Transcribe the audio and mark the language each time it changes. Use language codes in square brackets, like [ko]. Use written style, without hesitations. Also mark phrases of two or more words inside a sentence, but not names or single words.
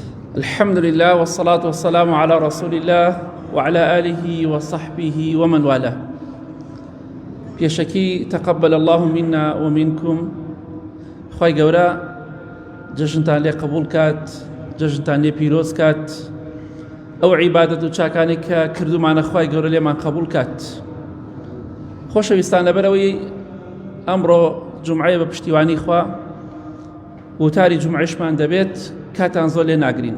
[ar] الحمد لله والصلاة والسلام على رسول الله وعلى آله وصحبه ومن والاه. [ckb] پێشەکی [ar] تقبل الله منا ومنكم. [ckb] خوای گەورە جەژنتان لێ قبول کات، جەژنتان لێ پیرۆز کات، ئەو عیبادەت و چاکانی کە کردومانە خوای گەورە لێمان قبول کات. خۆشەویستان، لەبەرەوەی ئەمڕۆ جومعەیە بە پشتیوانی خوا وتاری جومعەشمان دەبێت، کاتان زۆر لێ ناگرین.